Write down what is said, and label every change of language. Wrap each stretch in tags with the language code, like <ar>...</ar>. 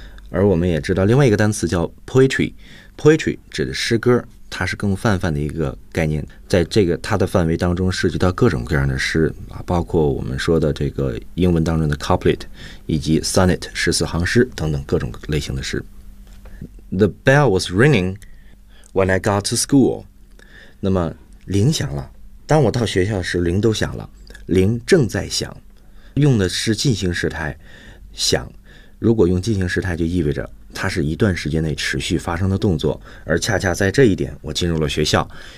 <zh>而我们也知道另外一个单词叫 poetry, poetry 指的诗歌。它是更泛泛的一个概念，在这个它的范围当中涉及到各种各样的诗包括我们说的这个英文当中的 couplet 以及 sonnet 十四行诗等等各种类型的诗。</zh> <en>The bell was ringing when I got to school.</en> <zh>那么铃响了，当我到学校时铃都响了，铃正在响，用的是进行时态响。如果用进行时态就意味着它是一段时间内持续发生的动作，而恰恰在这一点我进入了学校。</zh>